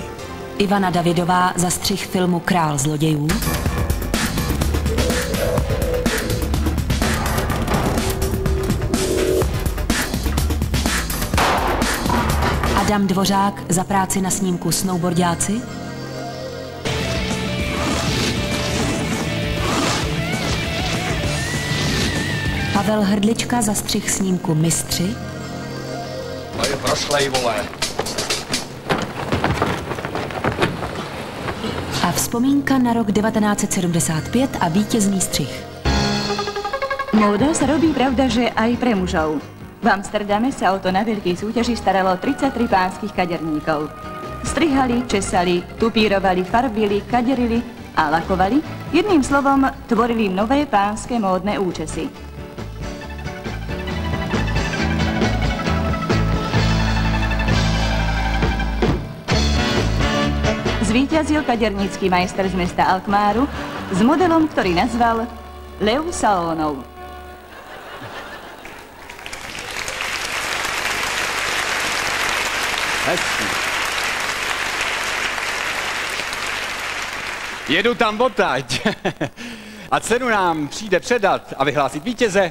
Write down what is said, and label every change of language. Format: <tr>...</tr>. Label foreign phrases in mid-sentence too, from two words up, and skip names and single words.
<cs>Ivana Davidová za střih filmu Král zlodějů, Adam Dvořák za práci na snímku Snowboardáci, Pavel Hrdlička za střih snímku Mistři, To je prošlej, vole. a vzpomínka na rok 1975 a vítězný střih.</cs> <sk>Móda sa robí, pravda, že aj pre mužov. V Amsterdame sa o to na veľkej súťaži staralo 33 pánskych kaderníkov. Strihali, česali, tupírovali, farbili, kaderili a lakovali. Jedným slovom tvorili nové pánske módne účesy. Zvíťazil kadernícky majster z mesta Alkmáru s modelom, ktorý nazval Leo Saonov.</sk> <cs>Hezký. Jedu tam odtaď. A cenu nám přijde předat a vyhlásit vítěze.</cs>